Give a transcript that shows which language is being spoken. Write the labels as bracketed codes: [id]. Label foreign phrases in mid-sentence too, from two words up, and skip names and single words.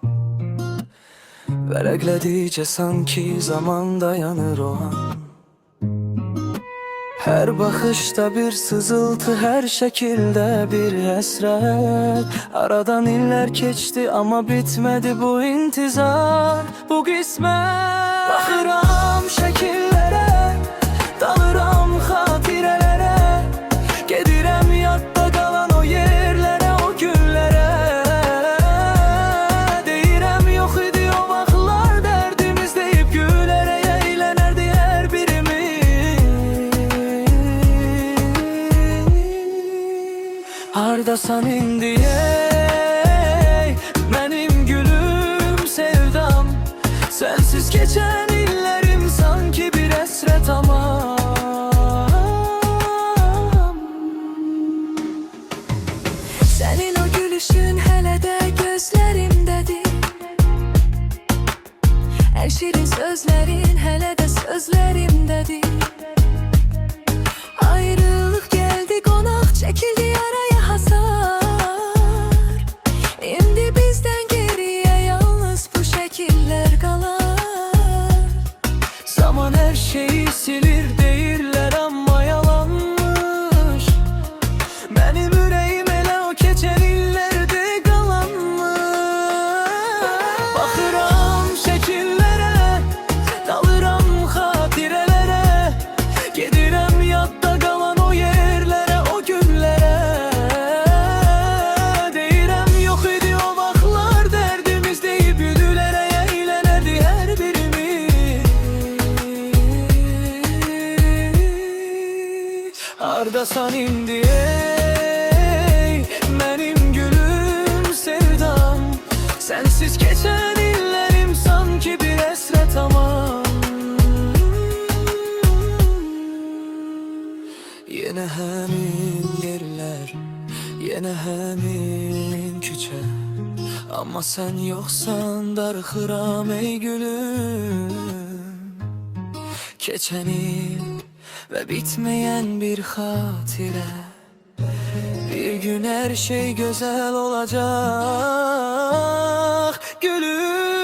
[az] Vərəqlədikcə sanki zaman dayanır o an. [tr] Her bakışta bir sızıltı, her şekilde bir həsrət. Aradan iller geçti ama bitmedi bu intizar, bu qismət. [az] Baxıram şəkillərə, dalıram xatirələrə, gedirəm yadda qalan o yerlərə, o günlərə. Deyirəm yox idi o vaxtlar, dərdimiz deyib gülərək əylənərdi hər birimiz. Hardasan indi ey, mənim gülüm, sevdam. [tr] Sensiz geçen illerim sanki bir esret ama. Senin o gülüşün hele de gözlerimdedir. En şirin sözlerin hele de sözlerimdedir. Ayrılık geldi konak, çekildi araya hasar. Şimdi bizden geriye yalnız bu şekiller kalar. [az] Zaman her şeyi silir deyirlər amma yalanmış. Benim ürəyim elə o keçən illərdə qalanmış. Baxıram şəkillərə, dalıram xatirələrə, gedirəm yadda qalan o yerlərə, o günlərə. Deyirəm yox idi o vaxtlar, dərdimiz deyib güllərə əylənərdi hər birimiz. Hardasan indi ey, mənim gülüm, sevdam. [tr] Sensiz geçen illerim sanki bir esret ama. [az] Yine həmin yerlər, yine həmin küçə. Amma [tr] sen yoksan [az] darıxıram ey gülüm. [tr] Keçən il ve bitmeyen bir hatire. Bir gün her şey güzel olacak gülüm.